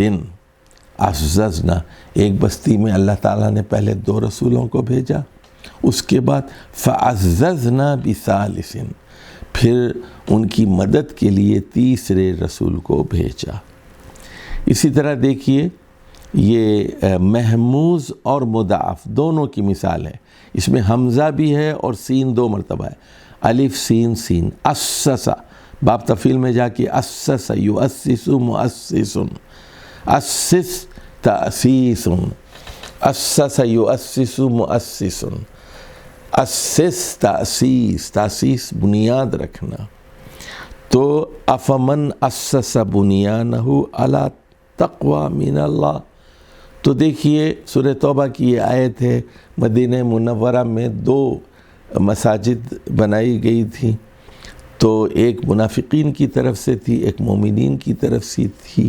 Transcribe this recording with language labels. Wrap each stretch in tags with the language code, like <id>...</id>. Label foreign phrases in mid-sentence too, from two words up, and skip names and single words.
<ur>عززنا، ایک بستی میں اللہ تعالیٰ نے پہلے 2 رسولوں کو بھیجا، اس کے بعد</ur> <ar>فعززنا بثالث،</ar> <ur>پھر ان کی مدد کے لیے 3 رسول کو بھیجا. اسی طرح دیکھیے یہ محموز اور مضاعف دونوں کی مثال ہے. اس میں حمزہ بھی ہے اور سین 2 مرتبہ ہے.</ur> <ar>الف سین سین. اسس، باب تفعیل</ar> <ur>میں جا کے</ur> <ar>اسس یؤسس مؤسس، اسس تأسیس، اسس یؤسس مؤسس، اسس تأسیس، تأسیس</ar> <ur>بنیاد رکھنا.</ur> <ar>تو افمن اسس بنیانہ علی تقوی من اللہ.</ar> <ur>تو دیکھیے سورہ توبہ کی یہ آیت ہے. مدینہ منورہ میں 2 مساجد بنائی گئی تھی، تو ایک منافقین کی طرف سے تھی، ایک مومنین کی طرف سے تھی.</ur>